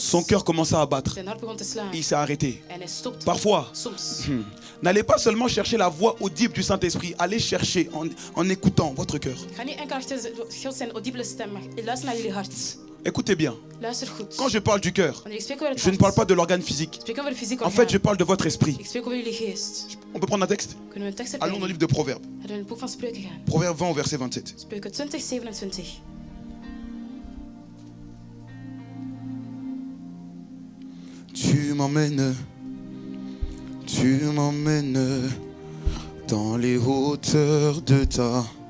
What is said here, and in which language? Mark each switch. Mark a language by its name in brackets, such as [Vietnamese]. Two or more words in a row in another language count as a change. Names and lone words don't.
[French] son cœur commença à battre. [Dutch] zijn hart begon te slaan. [French] Il s'est arrêté. [Dutch] En hij stopte. [French] Parfois, [Dutch] Soms. [French] n'allez pas seulement chercher la voix audible du Saint-Esprit, allez chercher en écoutant votre cœur. [Dutch] Ga niet enkel achter God zijn audibele stem, maar luister naar jullie hart. [French] Écoutez bien, [Dutch] Luister goed. [French] quand je parle du cœur, [Dutch] Wanneer ik spreek over het [French] je ne [Dutch] hart, [French] parle pas de l'organe physique. [Dutch] ik spreek over het fysieke [French] En [Dutch] orgaan. [French] fait, je parle de votre esprit. [Dutch] Ik spreek over jullie geest. [French] On peut prendre un texte? [Dutch] Kunnen we een tekst [French] Allons dans le [Dutch] erbij? [French] livre de Proverbes. [Dutch] Laten we in het boek van Spreuken gaan. [French] Proverbe 20 au verset 27. [Dutch] Spreuken 20, 27. [French] Tu m'emmènes dans les hauteurs de ta.